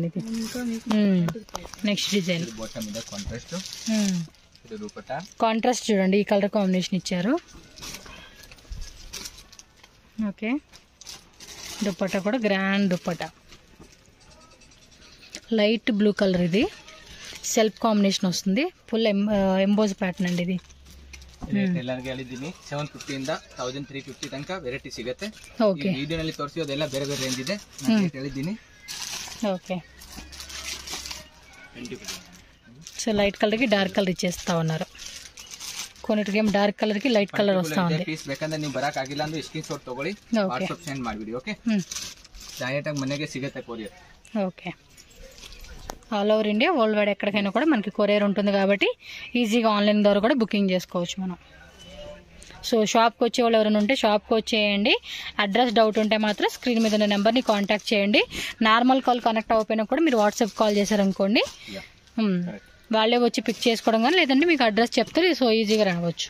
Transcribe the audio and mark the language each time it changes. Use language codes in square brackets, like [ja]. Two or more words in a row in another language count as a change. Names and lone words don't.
[te] ఇది [en] next design contrast [te] చూడండి, ఈ [en] color combination [te] ఇచ్చారు. ఓకే, దుప్పట్టా కూడా గ్రాండ్ దుప్పట్టా, [en] light blue color. [te] ఇది [en] self combination [te] వస్తుంది. [en] full emboss pattern [te] అండి. ఇది [kn] ಎಲ್ಲರಿಗೆ ಹೇಳಿದ್ದೀನಿ 750 ಇಂದ 1350 ತನಕ ವೆರೈಟಿ ಸಿಗುತ್ತೆ. ಓಕೆ, ಈ ವಿಡಿಯೋನಲ್ಲಿ ತೋರಿಸಿರೋದೆಲ್ಲ ಬೇರೆ ಬೇರೆ ರೇಂಜ್ ಇದೆ, ನಾನು ಹೇಳಿದ್ದೀನಿ. [te] ఓకే, సో [en] light color [te] కి [en] dark color [te] ఇచ్చేస్తా ఉన్నారు. కొన్నిటికి ఏం [en] dark color [te] కి [en] light color [te] వస్తా ఉంది. [kn] ಪೀಸ್ ಬೇಕಂದ್ರೆ ನೀವು ಬರಕ್ ಆಗಿಲ್ಲ ಅಂದ್ರೆ [en] screen shot [kn] ತಗೊಳ್ಳಿ, [en] WhatsApp send [kn] ಮಾಡಿಬಿಡಿ. ಓಕೆ, ಡೈರೆಕ್ಟ್ ಆಗಿ ಮನೆಗೆ ಸಿಗುತ್ತೆ ಕೊರಿಯರ್. [te] ఓకే, [en] all over India, world wide [te] ఎక్కడికైనా కూడా మనకి కొరియర్ ఉంటుంది కాబట్టి ఈజీగా ఆన్లైన్ ద్వారా కూడా బుకింగ్ చేసుకోవచ్చు మనం. సో షాప్కి వచ్చే వాళ్ళు ఎవరైనా ఉంటే షాప్కి వచ్చేయండి. అడ్రస్ డౌట్ ఉంటే మాత్రం స్క్రీన్ మీద ఉన్న నెంబర్ని కాంటాక్ట్ చేయండి. [en] normal call connect [te] అవ్వకపోయినా కూడా మీరు [en] WhatsApp call [te] చేశారనుకోండి, వాళ్ళే వచ్చి పిక్ చేసుకోవడం కానీ, లేదంటే మీకు అడ్రస్ చెప్తే సో ఈజీగా రావచ్చు.